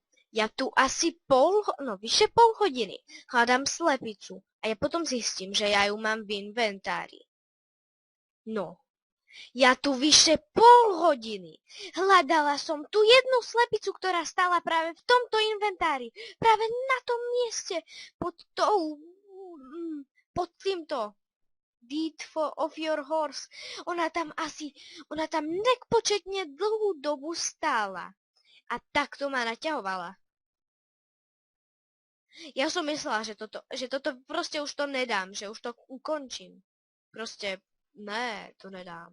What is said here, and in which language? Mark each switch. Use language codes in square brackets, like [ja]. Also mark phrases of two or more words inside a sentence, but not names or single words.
[sk] Ja tu asi vyše pol hodiny hľadám slepicu a ja potom zistím, že ja ju mám v inventári. No, ja tu vyše pol hodiny hľadala som tú jednu slepicu, ktorá stála práve v tomto inventári. Práve na tom mieste, pod týmto [en] deed of your horse. [sk] Ona tam nepočetne dlhú dobu stála. A takto ma naťahovala. Ja som myslela, že toto proste už to nedám, že už to ukončím. Proste, ne, to nedám.